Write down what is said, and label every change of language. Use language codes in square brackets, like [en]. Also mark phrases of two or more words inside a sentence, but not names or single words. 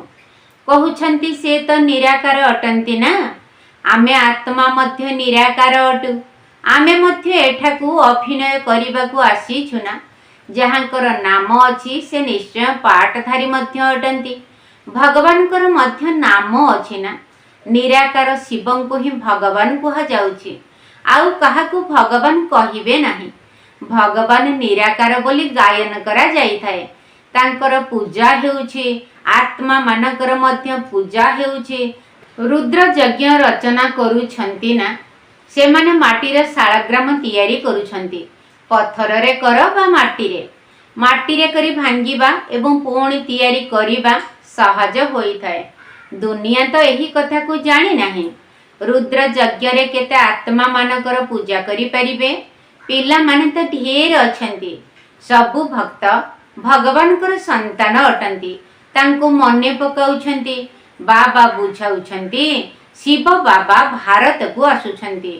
[or] କହୁଛନ୍ତି ସେ ତ ନିରାକାର ଅଟନ୍ତି ନା। ଆମେ ଆତ୍ମା ମଧ୍ୟ ନିରାକାର ଅଟୁ। ଆମେ ମଧ୍ୟ ଏଠାକୁ ଅଭିନୟ କରିବାକୁ ଆସିଛୁ ନା। ଯାହାଙ୍କର ନାମ ଅଛି ସେ ନିଶ୍ଚୟ ପାଠଧାରୀ ମଧ୍ୟ ଅଟନ୍ତି। ଭଗବାନଙ୍କର ମଧ୍ୟ ନାମ ଅଛି ନା। ନିରାକାର ଶିବଂ କୁ ହିଁ ଭଗବାନ କୁହା ଯାଉଛି। ଆଉ କାହାକୁ ଭଗବାନ କହିବେ ନାହିଁ। ଭଗବାନ ନିରାକାର ବୋଲି ଗାୟନ କରା ଯାଇ ଥାଏ। ତାଙ୍କର ପୂଜା ହେଉଛି। ଆତ୍ମା ମାନଙ୍କର ମଧ୍ୟ ପୂଜା ହେଉଛି। ରୁଦ୍ର ଯଜ୍ଞ ରଚନା କରୁଛନ୍ତି ନା। ସେମାନେ ମାଟିର ଶାଳଗ୍ରାମ ତିଆରି କରୁଛନ୍ତି। ପଥର ରେ କର ବା ମାଟି ରେ କରି ଭାଙ୍ଗିବା ଏବଂ ପୁଣି ତିଆରି କରିବା ସହଜ ହୋଇ ଥାଏ। ଦୁନିଆ ତ ଏହି କଥା କୁ ଜାଣି ନାହିଁ। ରୁଦ୍ର ଯଜ୍ଞ ରେ କେତେ ଆତ୍ମା ମାନଙ୍କର ପୂଜା କରି ପାରିବେ। ପିଲା ମାନେ ତ ଢେର ଅଛନ୍ତି। ସବୁ ଭକ୍ତ ଭଗବାନଙ୍କର ସନ୍ତାନ ଅଟନ୍ତି। ତାଙ୍କୁ ମନେ ପକାଉଛନ୍ତି। ବାବା ବୁଝାଉଛନ୍ତି ଶିବ ବାବା ଭାରତ କୁ ଆସୁଛନ୍ତି।